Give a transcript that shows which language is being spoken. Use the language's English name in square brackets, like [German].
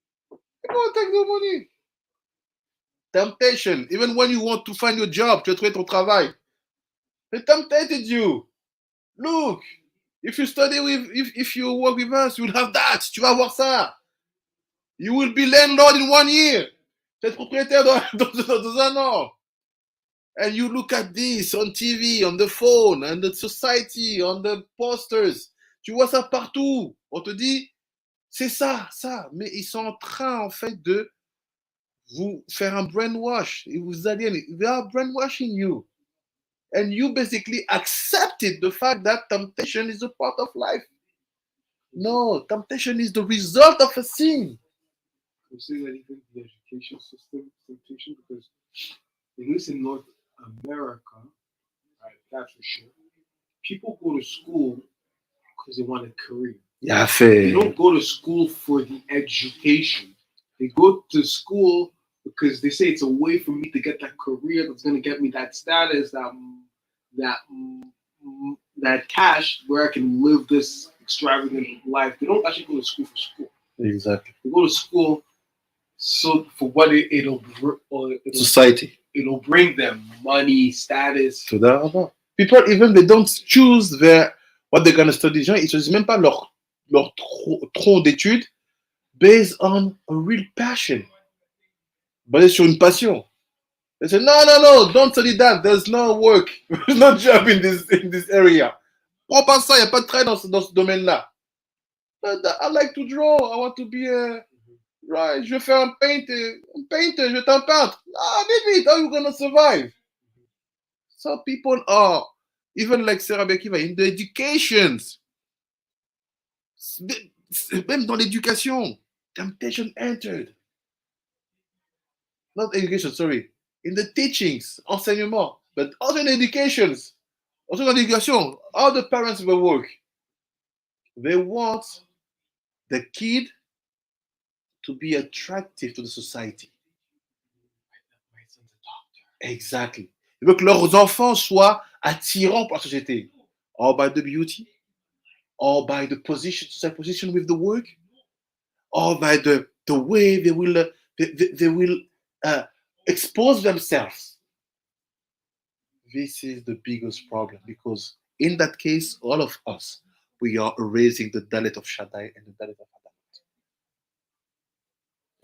[English] You won't take the money. Temptation. Even when you want to find your job, [French] tu as trouvé ton travail. [English] They tempted you. Look, If you study if you work with us, you will have that. [French] Tu vas avoir ça. [English] You will be landlord in 1 year. Tu vas être propriétaire dans un an. And you look at this on TV, on the phone, on the society, on the posters. Tu vois ça partout. On te dit, c'est ça, ça. [French] Mais ils sont en train, en fait, de vous faire un brainwash. Et vous allez, [English] they are brainwashing you. And you basically accepted the fact that temptation is a part of life. No, temptation is the result of a sin. I'm saying that even the education system temptation because at least in North America, right, that's for sure. People go to school because they want a career. Yeah, They don't go to school for the education. They go to school because they say it's a way for me to get that career that's going to get me that status, that cash where I can live this extravagant life. They don't actually go to school for school. Exactly. They go to school so for what it'll Society. It'll bring them money, status. People even they don't choose what they're gonna study. [French] Ils choisissent même pas leur tronc d'études [English] based on a real passion, [French] basé sur une passion. [English] They say no, don't study that. There's no work, there's no job in this area. [French] Prends pas ça, y a pas de travail dans ce domaine-là. [English] I like to draw. I want to be right. [French] Je vais faire un [English] painter. [French] Je vais être un peintre. [English] Leave it. How are you gonna survive? Some people are even like Sarah Bekiva in the educations. [French] Même dans l'éducation, temptation entered. [English] Not education, sorry. In the teachings, enseignement, but also in educations. Also in education, all the parents will work. They want the kid to be attractive to the society. Exactly. [French] Ils veulent que leurs enfants soient attirants pour la société. [English] Or by the beauty, or by the position with the work, or by the way they will expose themselves. This is the biggest problem because in that case, all of us, we are erasing the Dalet of Shaddai and the Dalet of Adam.